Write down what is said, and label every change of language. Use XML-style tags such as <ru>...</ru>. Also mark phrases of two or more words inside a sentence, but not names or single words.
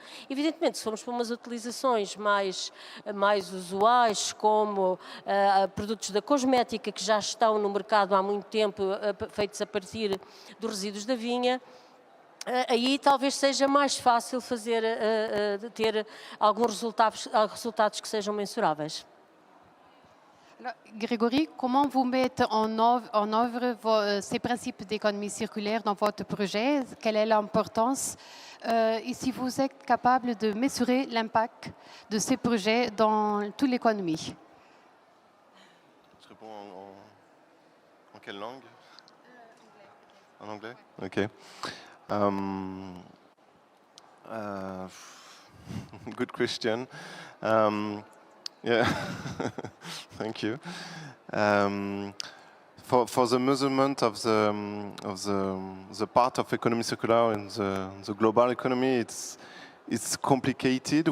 <pt>Evidentemente, se formos para umas utilizações mais usuais, como produtos da cosmética, que já estão no mercado há muito tempo, feitos a partir dos resíduos da vinha, aí talvez seja mais fácil ter alguns resultados que sejam mensuráveis.</pt> <fr>Alors, Grégory, comment vous mettez en œuvre ces principes d'économie circulaire dans votre projet? Quelle est l'importance? Et si vous êtes capable de mesurer l'impact de ces projets dans toute l'économie? Je réponds en quelle langue? En anglais.</fr> <en>Ok. Good question. Yeah, thank you. For the measurement of the part of economy circular in the global economy, it's complicated.</en>